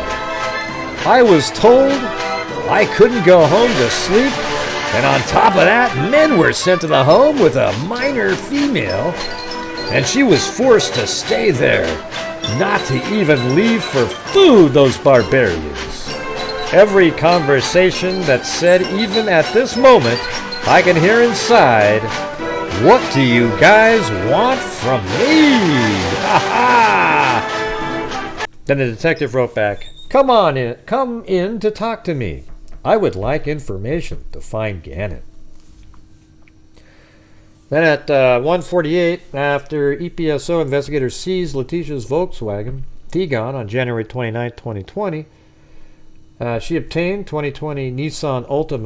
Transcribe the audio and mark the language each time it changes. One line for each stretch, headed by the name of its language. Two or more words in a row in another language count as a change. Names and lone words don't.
English: I was told I couldn't go home to sleep, and on top of that, men were sent to the home with a minor female, and she was forced to stay there, not to even leave for food, those barbarians. Every conversation that's said, even at this moment, I can hear inside, 'What do you guys want from me?' Ha ha!" Then the detective wrote back, come in to talk to me. I would like information to find Gannon." Then at 1:48, after EPSO investigators seized Leticia's Volkswagen Tiguan on January 29, 2020, she obtained 2020 Nissan Altima.